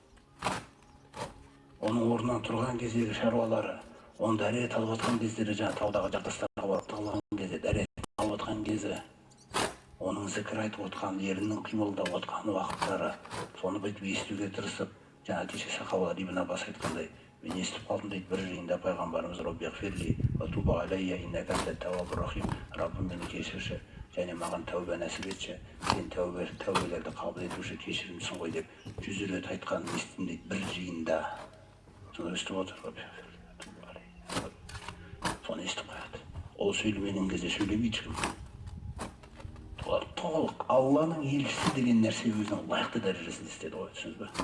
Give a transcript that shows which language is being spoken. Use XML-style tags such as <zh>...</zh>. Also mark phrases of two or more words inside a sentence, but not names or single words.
<kk>Оның орнынан тұрған кездегі шаруалары, оны дәрет алып отқан кездері, жаңа таудағы жартастарға барып тығылған кезде дәрет алып отқан кезі, оның зікір айтып отқан, еріннің қимылдап отқан уақыттары, соны бүйтіп естуге тырысып, жаңа кеше сахабалар Ибн Аббас айтқандай, мен естіп қалдым дейді бір жиында пайғамбарымыз</kk> <ar>رب اغفر لي وتب علي إنك أنت التواب الرحيم,</ar> <kk>Раббым мені кешірші және маған тәубе нәсіп етші, сен тәубелерді қабыл етуші кешірімсің ғой деп 100 рет айтқан естідім дейді бір жиында. Соны естіп отыр, соны естіп қояды. Ол сөйлемеген кезде сөйлемейді ешкім. Олар толық Алланың елшісі деген нәрсе өзінің лайықты дәрежесінде істеді ғой, түсінесіз бе?</kk>